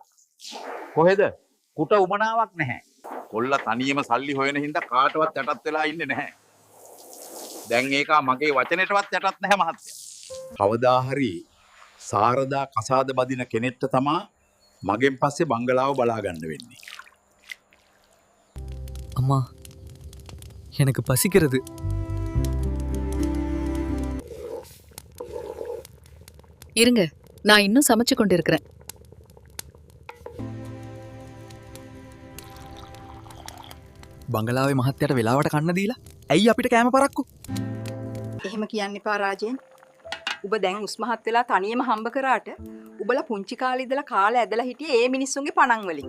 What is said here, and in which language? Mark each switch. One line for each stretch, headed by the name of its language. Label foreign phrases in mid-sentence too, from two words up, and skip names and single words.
Sinhala: කොහෙද? කුට උමනාවක් නැහැ. කොල්ල තනියම සල්ලි හොයන හින්දා කාටවත් යටත් වෙලා ඉන්නේ නැහැ. දැන් ඒක මගේ වචනෙටවත් යටත් නැහැ මහත්තයා. කවදා හරි සාරදා කසාද බදින කෙනෙක්ට තමා මගෙන් පස්සේ බංගලාව බලා ගන්න වෙන්නේ.
Tamil: அம்மா எனக்கு பசிக்கிறது. இருங்க நான் இன்னும் சமைச்சு கொண்டு இருக்கிறேன்.
Sinhala: බංගලාවේ මහත්තයාට වෙලාවට කන්න දීලා ඇයි අපිට කෑම පරක්කු? එහෙම කියන්න එපා රාජෙන්. ඔබ දැන් උස්මහත් වෙලා තනියම හම්බ කරාට ඔබලා පුංචි කාලේ ඉඳලා කාලේ ඇදලා හිටියේ ඒ මිනිස්සුන්ගේ පණන් වලින්.